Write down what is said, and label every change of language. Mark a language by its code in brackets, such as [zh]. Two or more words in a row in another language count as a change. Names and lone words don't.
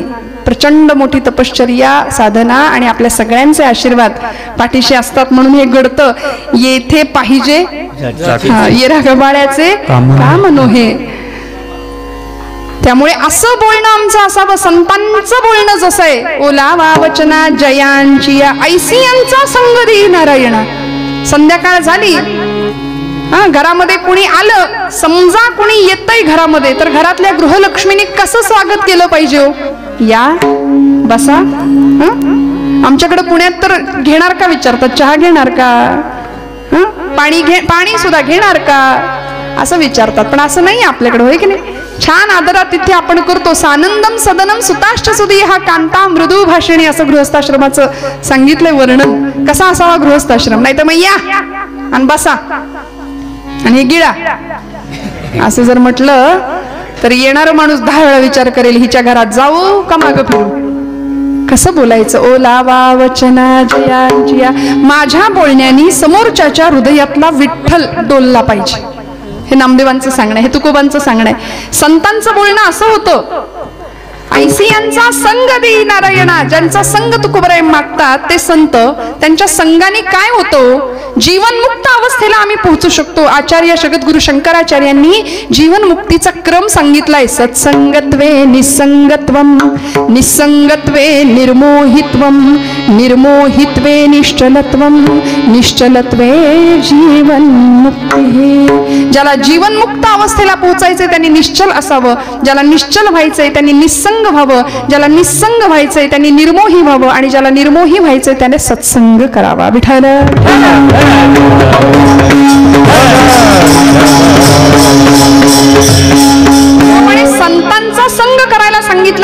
[mr] प्रचंड मोठी तपश्चर्या, साधना आणि आपल्या सगळ्यांचे आशीर्वाद पाठीशी असतात म्हणून हे घडतं. येथे पाहिजे येरा गबाळ्याचे काम नोहे. त्यामुळे असं बोलणं आमचं असावं. संतांचं बोलणं जसं आहे, ओलावा वचना जयांची ऐसियांचा संग देई नारायणा. संध्याकाळ झाली, घरामध्ये कुणी आलं, समजा कुणी येतंय घरामध्ये, तर घरातल्या गृहलक्ष्मीने कसं स्वागत केलं पाहिजे? या बसा. आमच्याकडे पुण्यात तर घेणार का विचारतात, चहा घेणार का, पाणी सुद्धा घेणार का असं विचारतात. पण असं नाही आपल्याकडे, होय की नाही? छान आदरात तिथे आपण करतो. [sa] सानंदम सदनम सुताष्ट सुधी हा कांता मृदू भाषिणी [mr] असं गृहस्थाश्रमाचं सांगितलंय वर्णन. कसा असावा गृहस्थाश्रम? नाही तर मग या आणि बसा आणि गिळा असं जर म्हटलं तर येणारा माणूस 10 वेळा विचार करेल, हिच्या घरात जाऊ का मागं फिरू. कसं बोलायचं? ओलावा वचना जयांची. माझ्या बोलण्यानी समोरच्याच्या हृदयातला विठ्ठल डोलला पाहिजे. हे नामदेवांचं सांगणं, हे तुकोबांचं सांगणं आहे. संतांचं बोलणं असं होतं, ऐसियांचा संग देई नारायणा. ज्यांचा संग तुकोबराय मागतात ते संत, त्यांच्या संगाने काय होतं? जीवनमुक्त अवस्थेला आम्ही पोहोचू शकतो. आचार्य जगद्गुरु शंकराचार्यांनी जीवनमुक्तीचा क्रम सांगितलाय. [sa] सत्संगत्वे निसंगत्वम, निसंगत्वे निर्मोहित्वम, निर्मोहित्वे निश्चलत्वम, निश्चलत्वे जीवनमुक्ती. [mr] ज्याला जीवनमुक्त अवस्थेला पोहोचायचंय त्यांनी निश्चल असावं, ज्याला निश्चल व्हायचंय त्यांनी निसंग व्हावं, ज्याला निसंग व्हायचंय त्यांनी निर्मोही व्हावं, आणि ज्याला निर्मोही व्हायचंय त्याने सत्संग करावा. विठ्ठल संतांचा संग करायला सांगितलं.